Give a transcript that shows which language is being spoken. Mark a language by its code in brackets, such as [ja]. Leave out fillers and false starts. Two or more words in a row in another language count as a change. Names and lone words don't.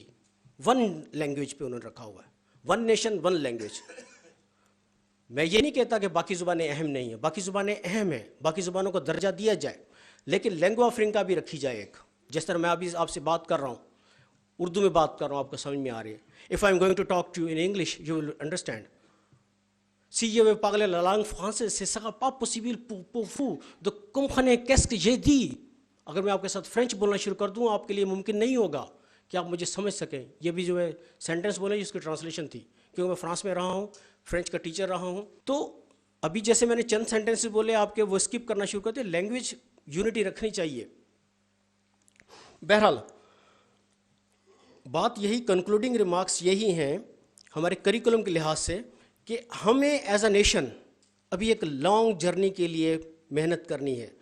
[ur] 1 لینگویج پہ انہوں نے رکھا ہوا ہے، [en] 1 nation 1 language. [ur] میں یہ نہیں کہتا کہ باقی زبانیں اہم نہیں ہیں، باقی زبانیں اہم ہیں، باقی زبانوں کو درجہ دیا جائے، لیکن [en] lingua franca [ur] بھی رکھی جائے ایک، جس طرح میں ابھی آپ سے بات کر رہا ہوں، اردو میں بات کر رہا ہوں، آپ کو سمجھ میں آ رہی ہے۔ [en] If I'm going to talk to you in English, you will understand. [fr] Si je veux parler la langue française, ce sera pas possible pour vous de comprendre qu'est-ce que j'ai dit. [ur] اگر میں آپ کے ساتھ فرینچ بولنا شروع کر دوں، آپ کے لیے ممکن نہیں ہوگا، کہ آپ مجھے سمجھ سکیں. یہ بھی جو ہے سینٹنس بولے جس کی ٹرانسلیشن تھی, کیونکہ میں فرانس میں رہا ہوں, فرینچ کا ٹیچر رہا ہوں. تو ابھی جیسے میں نے چند سینٹنس بولے آپ کے, وہ اسکپ کرنا شروع کرتے. [en] language unity [ur] رکھنی چاہیے. بہرحال بات یہی, [en] concluding remarks [ur] یہی ہیں ہمارے کریکولم کے لحاظ سے, کہ ہمیں [en] as a nation [ur] ابھی ایک [en] long journey [ur] کے لیے محنت کرنی ہے.